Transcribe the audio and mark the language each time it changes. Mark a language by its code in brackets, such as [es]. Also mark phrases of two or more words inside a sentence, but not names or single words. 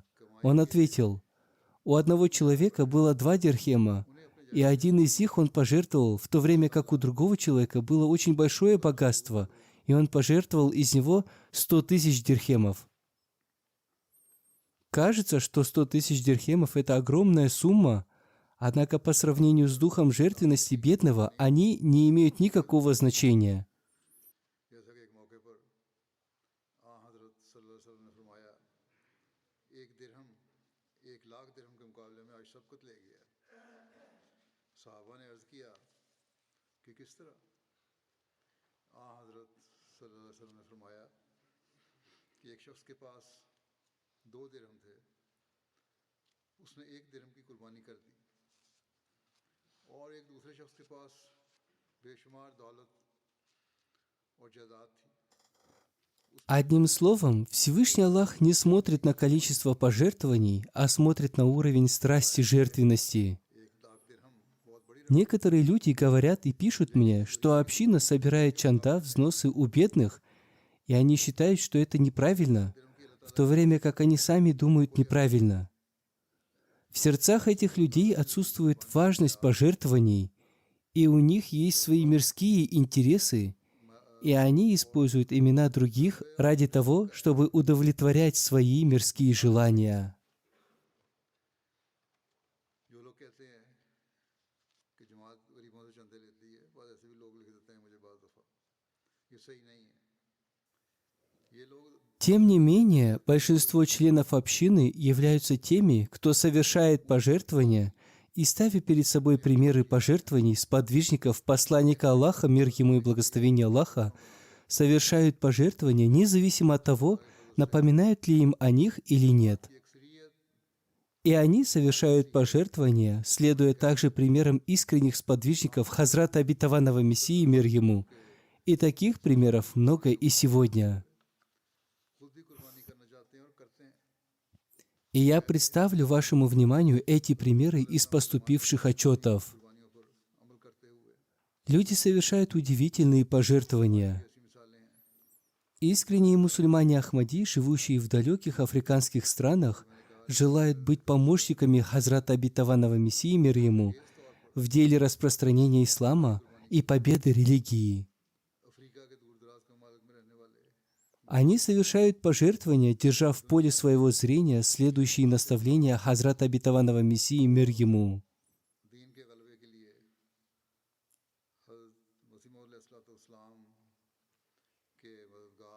[ru] Он ответил, у одного человека было 2 дирхема, и один из них он пожертвовал, в то время как у другого человека было очень большое богатство, и он пожертвовал из него 100 тысяч дирхемов. Кажется, что 100 тысяч дирхемов – это огромная сумма, однако по сравнению с духом жертвенности бедного, они не имеют никакого значения. [ur] جیسا کہ ایک موقع پر حضرت [ar] صلی اللہ علیہ وسلم [ur] نے فرمایا، ایک درہم 1 لاکھ درہم کے مقابلے میں آج سبقت لے گیا. صحابہ نے عرض کیا کہ کس طرح? حضرت [ar] صلی اللہ علیہ وسلم [ur] نے فرمایا کہ ایک شخص کے پاس 2 درہم تھے، اس نے 1 درہم کی قربانی کر دی، اور ایک دوسرے شخص کے پاس بے شمار دولت اور جائیداد تھی. [ru] Одним словом, Всевышний Аллах не смотрит на количество пожертвований, а смотрит на уровень страсти жертвенности. [ur] 1 لاکھ درہم بہت بڑی [ru] Некоторые люди говорят и пишут мне, что община собирает чанда, взносы у бедных, и они считают, что это неправильно, в то время как они сами думают неправильно. В сердцах этих людей отсутствует важность пожертвований, и у них есть свои мирские интересы, и они используют имена других ради того, чтобы удовлетворять свои мирские желания. [ur] جو لوگ کہتے ہیں کہ جماعت غریبوں سے چندے لیتی ہے، بس ایسے بھی لوگ لکھ دیتے ہیں مجھے بعض دفعہ، یہ صحیح نہیں ہے. یہ لوگ [ru] Тем не менее, большинство членов общины являются теми, кто совершает пожертвования и, ставя перед собой примеры пожертвований сподвижников посланника Аллаха, мир ему и благословение Аллаха, совершают пожертвования независимо от того, напоминают ли им о них или нет. И они совершают пожертвования, следуя также примерам искренних сподвижников Хазрата Обетованного Мессии, мир ему. И таких примеров много и сегодня. [ur] خود بھی قربانی کرنا چاہتے ہیں اور کرتے ہیں. [ru] И я представлю вашему вниманию эти примеры из поступивших отчетов. [ur] قربانیوں پر عمل کرتے ہوئے [ru] Люди совершают удивительные пожертвования. [ur] ایسی مثالیں ہیں. [ru] Искренние мусульмане Ахмади, живущие в далеких африканских странах, желают быть помощниками Хазрата Обетованного Мессии, мир ему, в деле распространения ислама и победы религии. [ur] افریقہ کے دور دراز کے ممالک میں رہنے والے [ru] Они совершают пожертвования, держа в поле своего зрения следующие наставления Хазрата Обетованного Мессии, мир ему. [ur] دین کے غلبے کے لیے حضرت مسیح موعود علیہ السلام کے مددگار